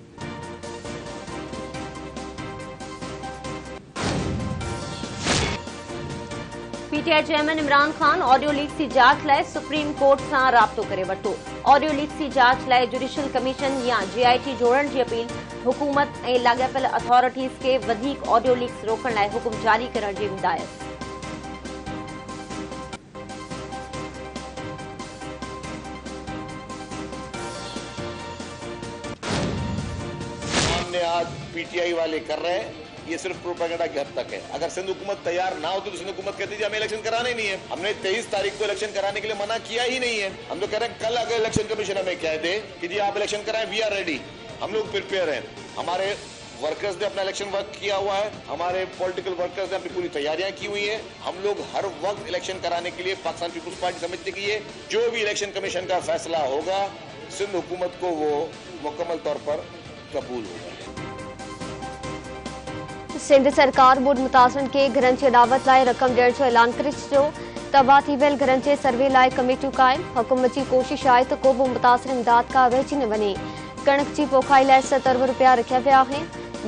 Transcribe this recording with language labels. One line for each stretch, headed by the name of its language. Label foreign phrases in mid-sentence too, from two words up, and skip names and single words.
Sindhi: PTI चेयरमैन इमरान ख़ान ऑडियो लीक्स जी जांच लाइ सुप्रीम कोर्ट सां राब्तो करे वरितो। ऑडियो लीक्स जी जांच लाइ जुडिशियल कमीशन या JIT जोड़ण जी अपील। हुकूमत ऐं लाॻापियल अथॉरिटीज़ खे वधीक ऑडियो लीक्स रोकण लाइ हुकुम जारी करण जी हिदायत।
Urdu: آج PTI والے کر رہے ہیں، یہ صرف پروپیگنڈا کی حد تک ہے. اگر سندھ حکومت تیار نہ ہوتی تو سندھ حکومت کہتی تھی ہمیں الیکشن کرانے نہیں ہے. ہم نے 23 تاریخ کو الیکشن کرانے کے لیے منع کیا ہی نہیں ہے۔ ہم تو کہہ رہے ہیں کل اگر الیکشن کمیشن ہمیں کہہ دے کہ جی آپ الیکشن کرائیں,
English: we are ready,
Urdu: ہم لوگ پریپیئر ہیں. ہمارے ورکرز نے اپنا الیکشن ورک کیا ہوا ہے، ہمارے پولیٹیکل ورکرز نے اپنی پوری تیاریاں کی ہوئی ہے. ہم لوگ ہر وقت الیکشن کرانے کے لیے پاکستان پیپلز پارٹی سمجھتی ہے کہ جو بھی الیکشن کمیشن کا فیصلہ ہوگا سندھ حکومت کو وہ مکمل طور پر قبول ہوگا.
Sindhi: सिंध सरकार ॿुड मुतासिरनि खे घरनि जी दावत लाइ रक़म ॾियण जो ऐलान करे छॾियो। तबाह थी वियल घरनि जे सर्वे लाइ कमेटियूं क़ाइम। हुकूमत जी कोशिश आहे त को बि मुतासिर इमदाद खां वहिजी न वञे। कणक जी पोखाई लाइ 7 अरब रुपया रखिया विया आहिनि।